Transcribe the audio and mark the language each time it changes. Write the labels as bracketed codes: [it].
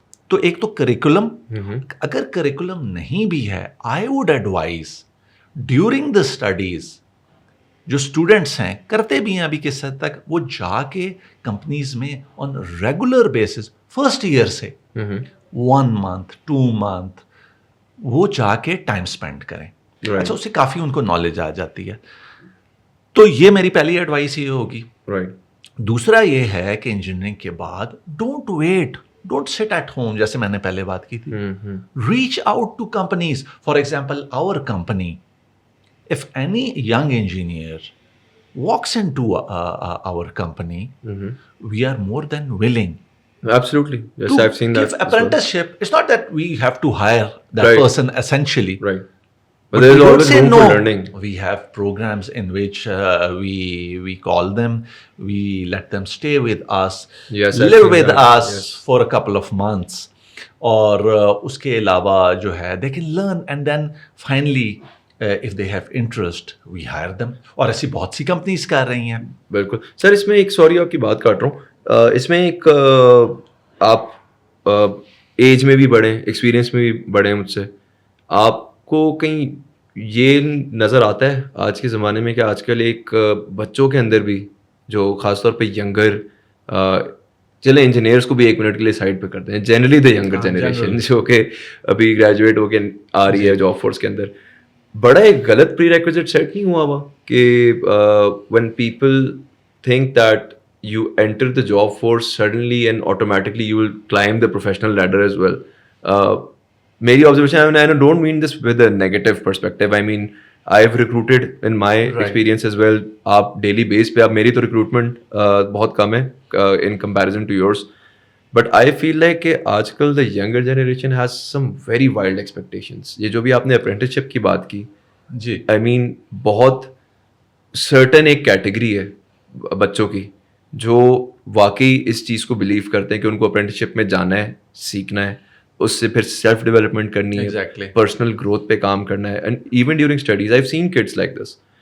[ur] تو ایک تو کریکولم, اگر کریکولم نہیں بھی ہے, [en] I would advise during the studies [ur] جو اسٹوڈنٹس ہیں کرتے بھی ہیں ابھی کس حد تک, وہ جا کے کمپنیز میں on regular basis first year سے 1 month 2 month وہ جا کے ٹائم اسپینڈ کریں. اچھا اس سے کافی ان کو نالج آ جاتی ہے. تو یہ میری پہلی ایڈوائس یہ ہوگی. دوسرا یہ ہے کہ انجینئرنگ کے بعد [en] don't wait, don't sit at home, [ur] جیسے میں نے پہلے بات کی تھی. [en] Reach out to companies. For example our company, if any young engineer walks into our company, we are more than willing. Absolutely. Yes, I've seen that. Give apprenticeship. Well. It's not that we have to hire that person essentially. But there is always room for learning. We have programs in which we call them, we let them stay with us, live with us for a couple of months. [ur] اور اس کے علاوہ جو ہے [en] they can learn and then finally if they have interest we hire them, [ur] اور ایسی بہت سی companies کر رہی ہیں. بالکل سر. اس میں ایک سوری آپ کی بات کاٹ رہا ہوں, اس میں ایک آپ ایج میں بھی بڑے ہیں, ایکسپیرینس میں بھی بڑے ہیں مجھ سے, آپ کو کہیں یہ نظر آتا ہے آج کے زمانے میں کہ آج کل ایک بچوں کے اندر بھی جو خاص طور پہ ینگر, چلے انجینئرس کو بھی ایک منٹ کے لیے سائڈ پہ کرتے ہیں, جنرلی دا ینگر جنریشن جو کہ ابھی گریجویٹ ہو کے آ رہی ہے جاب فورس کے اندر, بڑا ایک غلط پری ریکویزٹ سیٹ نہیں ہوا کہ [en] when people think that you enter the job force suddenly and automatically you will climb the professional ladder as well. میری observation, I don't mean this with a negative perspective, I mean I've recruited in my experience as well. آپ daily base پہ, آپ میری تو recruitment [ur] بہت کم ہے [en] in comparison to yours, but I feel like [ur] کہ آج کل [en] the younger generation has some very wild expectations. [ur] یہ جو بھی آپ نے apprenticeship کی بات کی جی, I mean بہت certain ایک کیٹیگری ہے بچوں کی جو واقعی اس چیز کو بلیو کرتے ہیں کہ ان کو apprenticeship میں جانا ہے, سیکھنا ہے, اس سے پھر سیلف ڈیولپمنٹ کرنی ہے, پرسنل گروتھ پہ کام کرنا ہے, [en] And even during studies I have seen kids like this.